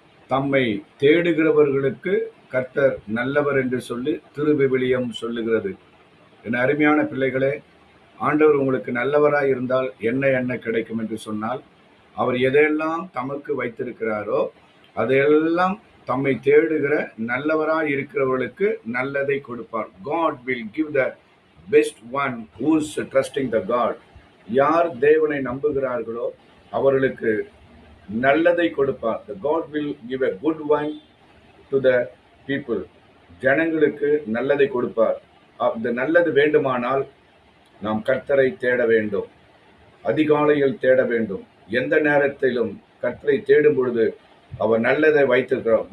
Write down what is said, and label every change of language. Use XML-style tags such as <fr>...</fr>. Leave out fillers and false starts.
<ta>தம்மை தேடுகிறவர்களுக்கு கர்த்தர் நல்லவர் என்று சொல்லி திருவிவிலியம் சொல்லுகிறது. என் அருமையான பிள்ளைகளே, ஆண்டவர் உங்களுக்கு நல்லவராய் இருந்தால் என்ன கிடைக்கும் என்று சொன்னால், அவர் எதையெல்லாம் தமக்கு வைத்திருக்கிறாரோ அதையெல்லாம் தம்மை தேடுகிற நல்லவராய் இருக்கிறவர்களுக்கு நல்லதை கொடுப்பார்.</ta> <en>God will give the best one who's trusting the God.</en> <ta>யார் தேவனை நம்புகிறார்களோ அவர்களுக்கு நல்லதை கொடுப்பார்.</ta> <en>The God will give a good one to the people.</en> <ta>ஜனங்களுக்கு நல்லதை கொடுப்பார். அந்த நல்லது வேண்டுமானால் நாம் கர்த்தரை தேட வேண்டும். அதிகாலையில் தேட வேண்டும். எந்த நேரத்திலும் கர்த்தரை தேடும் பொழுது அவர் நல்லதை வைத்திருக்கிறார்.</ta>